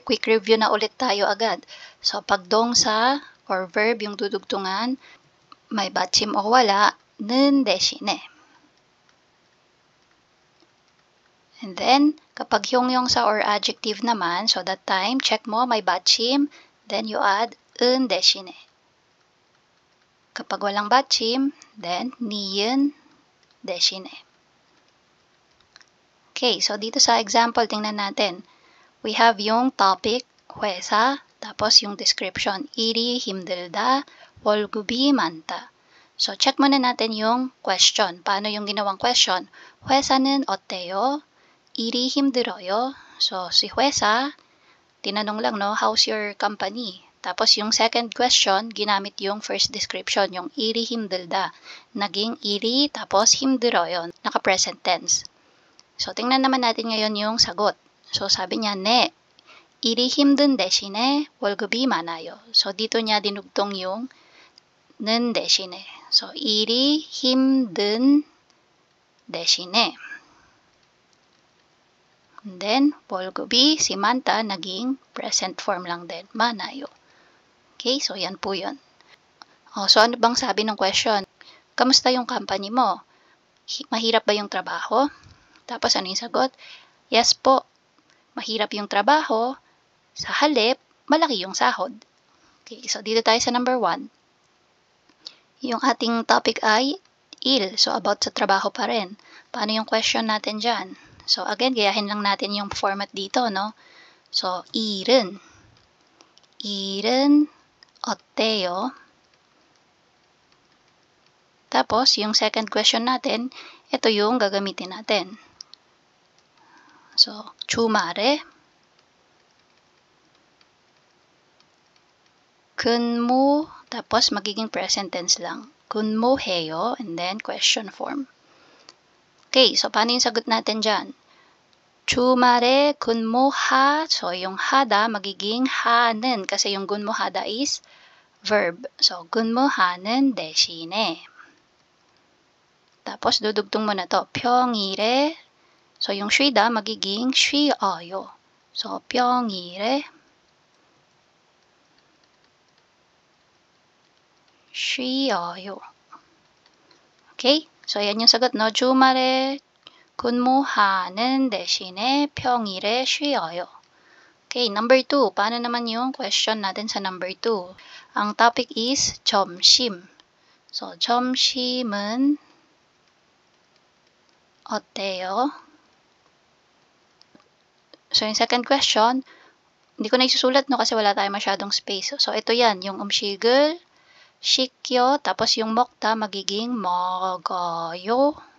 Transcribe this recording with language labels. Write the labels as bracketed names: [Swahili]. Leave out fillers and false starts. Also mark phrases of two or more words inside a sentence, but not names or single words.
[Filipino] Quick review na ulit tayo agad. So, pag dongsa [English] or verb [Filipino] yung dudugtungan, may batchim o wala, nundeshine. And then, kapag hyongyongsa [English] or adjective [Filipino] naman, [English] so that time, [Filipino] check mo, may batchim, [English] then you add undeshine. [Filipino] Kapag walang batchim, then niyen deshine. Okay, so dito sa example, tingnan natin. [English] We have [Filipino] yung topic, 회사, tapos yung description, [Korean] 일이 힘들다, 월급이 많다. [Filipino] So, check muna natin yung question. Paano yung ginawang question? [Korean] 회사는 어때요? 일이 힘들어요. [Filipino] So, si 회사, tinanong lang, [English] no, how's your company? [Filipino] Tapos yung second question, ginamit yung first description, yung [Korean] 일이 힘들다. [Filipino] Naging 일이, tapos 힘들어요. Naka-present tense. So, tingnan naman natin ngayon yung sagot. So, sabi niya, [Korean] 네, 일이 힘든 대신에 월급이 많아요. [Filipino] So, dito niya dinugtong yung [Korean] 는 대신에. So, 일이 힘든 대신에. [English] And then, [Filipino] 월급이 si Manta naging present form lang din. 많아요. Okay, so yan po yun. So, ano bang sabi ng question? Kamusta yung company mo? Mahirap ba yung trabaho? Tapos ano yung sagot? Yes po, mahirap yung trabaho. Sa halip, malaki yung sahod. Okay, so dito tayo sa number 1. Yung ating topic ay il. So about sa trabaho pa rin. Paano yung question natin dyan? So again, gayahin lang natin yung format dito, no? So, [Korean] 일은. 일은 어때요? [Filipino] Tapos, yung second question natin, ito yung gagamitin natin. So, [Korean] 주말에 근무, [Filipino] tapos magiging present tense lang. [Korean] 근무해요, [English] and then question form. [Filipino] Okay, so paano yung sagot natin dyan? [Korean] 주말에 근무하, [Filipino] so yung hada magiging 하는, kasi yung 근무하다 is verb. So, [Korean] 근무하는 대신에. [Filipino] Tapos, dudugtong mo na to. 평일에, so yung 쉬다 magiging 쉬어요. [Korean] So, 평일에 쉬어요. [Filipino] Okay? So, yan yung sagot, no? [Korean] 주말에 근무하는 대신에 평일에 쉬어요. [English] Okay, number 2. [Filipino] Paano naman yung question natin sa number 2? Ang topic is 점심. So, [Korean] 점심은 어때요? [Filipino] So, yung second question, hindi ko na isusulat, no, kasi wala tayong masyadong space. So, ito yan, yung [Korean] 음식을 시켜, [Filipino] tapos yung 먹다 magiging 먹어요.